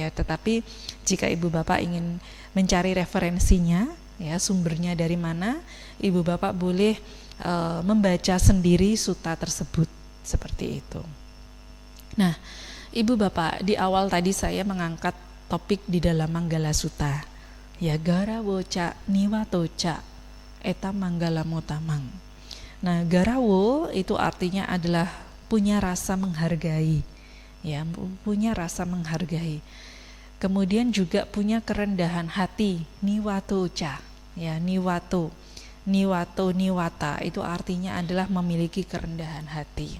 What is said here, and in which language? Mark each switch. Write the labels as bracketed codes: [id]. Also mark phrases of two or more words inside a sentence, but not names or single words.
[id] Tetapi jika ibu bapak ingin mencari referensinya ya, sumbernya dari mana, ibu bapak boleh membaca sendiri sutta tersebut seperti itu. Nah, ibu bapak, di awal tadi saya mengangkat topik di dalam Manggala Sutta ya, [pi] Garawo ca niwato ca eta manggala motamang. [id] Nah, garawo itu artinya adalah punya rasa menghargai ya, punya rasa menghargai. Kemudian juga punya kerendahan hati, [pi] niwato ca [id] ya, niwato niwata itu artinya adalah memiliki kerendahan hati.